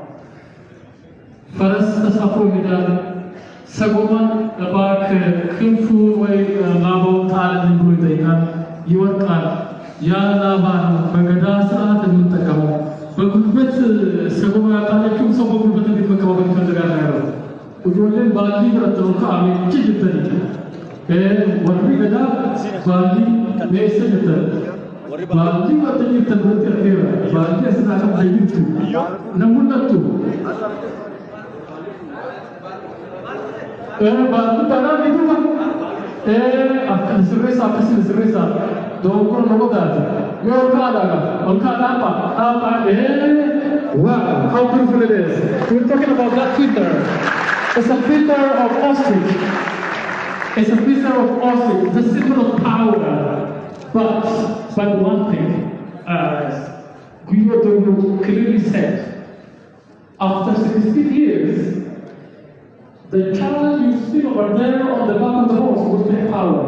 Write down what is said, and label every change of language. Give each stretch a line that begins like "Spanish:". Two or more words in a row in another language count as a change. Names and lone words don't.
Amharic: ፈረስ ተሳፍሮ ይሄዳል። ሰጎኗን እባክህ ክንፉ ወይ ላባው ጣልልኝ ብሎ ይጠይቃል። ይወድቃል። ያ ላባ ነው በገዳ ስርዓት የምንጠቀመው። በጉልበት ሰጎኗ ያጣለችው ሰው በጉልበት እንዴት መቀባበል ይፈልጋል ያለው
Oromo: Ujoolleen baallii fudhatanii ka'amee jirtanidha. Warri gadaa baallii meessa jirtan. Baallii fudhatanii jirtan irratti argeera. Baallii asirraa qabdee jirtu. Namoonni baallii kanaa ni dhufa. Akka sirreessa dogoggora nama taate. Yoo ol kaadhaa
English: wow, how beautiful it is. We're talking about that filter. It's a filter of ostrich. It's a filter of ostrich, the symbol of power. But one thing, as Guido clearly said, after 16 years, the child you see over there on the back of the horse will take power.